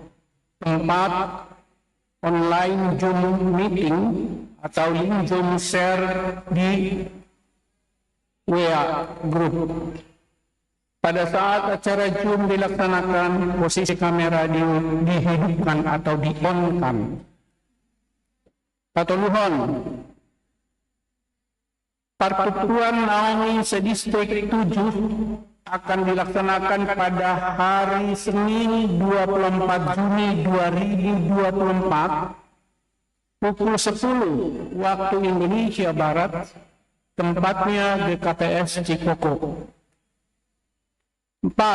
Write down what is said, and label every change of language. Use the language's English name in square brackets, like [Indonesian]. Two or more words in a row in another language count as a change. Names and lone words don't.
[Indonesian] Tempat online Zoom meeting atau link Zoom share di WA group. Pada saat acara Zoom dilaksanakan, posisi kamera dihidupkan atau di-on-kan. Patuluhon, pertuturan Naomi sedistrik 7 akan dilaksanakan pada hari Senin 24 Juni 2024 pukul 10 waktu Indonesia Barat, tempatnya di KPS Cikoko. 4.